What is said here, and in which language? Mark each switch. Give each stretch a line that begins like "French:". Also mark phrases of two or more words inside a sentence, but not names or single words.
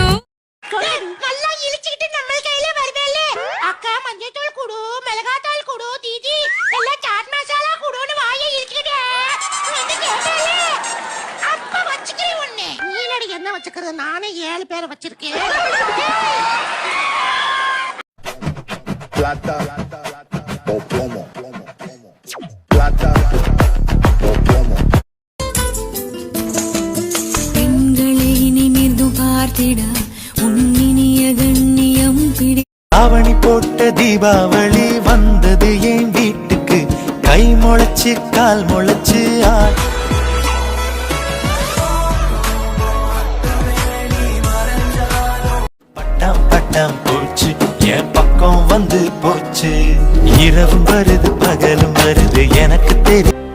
Tamil: நல்லா இழுச்சிட்டு நம்ம கையில வருவேல அக்கா மஞ்சள் குடு மிளகாய் குடு தீதி எல்லாம் சாட் மசாலா குடுன்னு வாயை இழுச்சிட்டே வந்து கேட்டாலே அப்ப வச்சுக்கிறேன் உன்னை நீலடி என்ன வச்சுக்கிறது நானே 7 பேரை வச்சிருக்கேன்
Spanish: Plata o plomo. Plata o plomo.
Tamil: பெண்களை நிமிர்ந்து பார்த்திட உன்னினிய கண்ணியம் பிடி ஆவணி போட்ட தீபாவளி வந்தது என் வீட்டுக்கு கை முளைச்சு கால் முளைச்சு பட்டம் பட்டம் போச்சு என் பக்கம் வந்து போச்சு இரவும் வருது பகலும் வருது எனக்கு தெரியும்